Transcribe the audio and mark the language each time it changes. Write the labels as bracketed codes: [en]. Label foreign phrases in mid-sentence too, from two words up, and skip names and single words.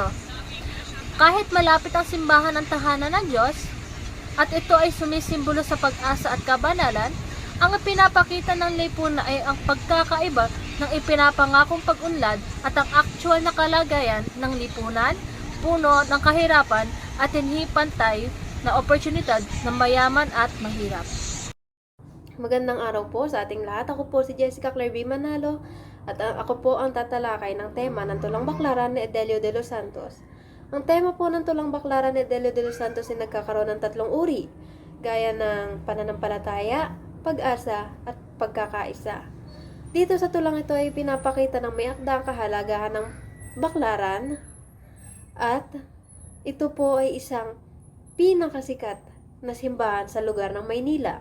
[tl] Kahit malapit ang simbahan ng tahanan ng Diyos, at ito ay sumisimbolo sa pag-asa at kabanalan, ang ipinapakita ng lipunan ay ang pagkakaiba ng ipinapangakong pag-unlad at ang aktual na kalagayan ng lipunan, puno ng kahirapan at hindi pantay na oportunidad ng mayaman at mahirap. Magandang araw po sa ating lahat. Ako po si Jessica Claire B. Manalo at ako po ang tatalakay ng tema ng Tulang Baklaran ni Edelio de los Santos. Ang tema po ng Tulang Baklaran ni Edelio de los Santos ay nagkakaroon ng 3 uri, gaya ng pananampalataya, pag-asa at pagkakaisa. Dito sa tulang ito ay pinapakita ng may akdang kahalagahan ng baklaran at ito po ay isang pinakasikat na simbahan sa lugar ng Maynila.